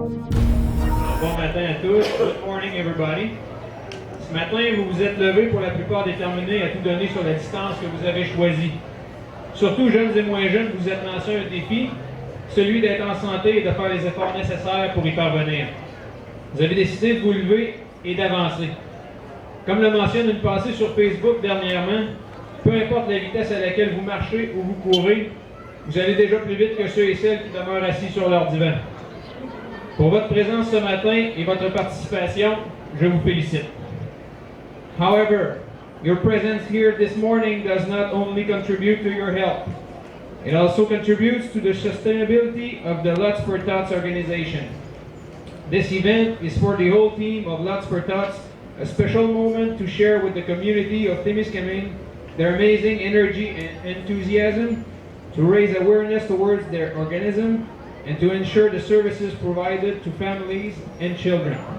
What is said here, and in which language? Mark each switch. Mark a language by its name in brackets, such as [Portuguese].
[French] Bon matin à tous. [English] Good morning, everybody. [French] Ce matin, vous vous êtes levés pour la plupart déterminés à tout donner sur la distance que vous avez choisie. Surtout jeunes et moins jeunes, vous êtes lancés un défi, celui d'être en santé et de faire les efforts nécessaires pour y parvenir. Vous avez décidé de vous lever et d'avancer. Comme le mentionne une pensée sur Facebook dernièrement, peu importe la vitesse à laquelle vous marchez ou vous courez, vous allez déjà plus vite que ceux et celles qui demeurent assis sur leur divan. Pour votre présence ce matin et votre participation, je vous félicite. [English] However, your presence here this morning does not only contribute to your health, it also contributes to the sustainability of the Lots for Tots organization. This event is for the whole team of Lots for Tots, a special moment to share with the community of Témiscamingue their amazing energy and enthusiasm, to raise awareness towards their organism, and to ensure the services provided to families and children.